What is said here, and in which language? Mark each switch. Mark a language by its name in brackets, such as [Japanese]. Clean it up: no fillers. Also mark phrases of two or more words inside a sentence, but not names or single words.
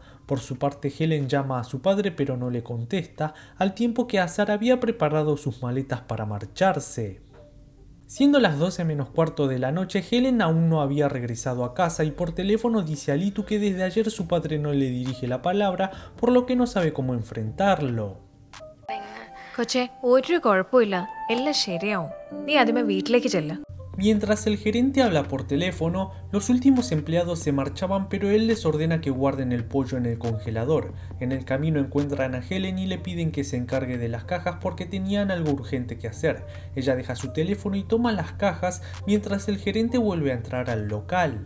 [Spanish] Por su parte Helen llama a su padre pero no le contesta, al tiempo que Azar había preparado sus maletas para marcharse. Siendo las 12 menos cuarto de la noche, Helen aún no había regresado a casa y por teléfono dice a Litu que desde ayer su padre no le dirige la palabra, por lo que no sabe cómo enfrentarlo. [Malayalam] കൊച്ചേ ഒരു കുഴപ്പമില്ല എല്ലാം ശരിയാവും നീ ആദ്യമേ വീട്ടിലേക്ക് ചെല്ല്. [Spanish] Mientras el gerente habla por teléfono, los últimos empleados se marchaban, pero él les ordena que guarden el pollo en el congelador. En el camino encuentran a Helen y le piden que se encargue de las cajas porque tenían algo urgente que hacer. Ella deja su teléfono y toma las cajas mientras el gerente vuelve a entrar al local.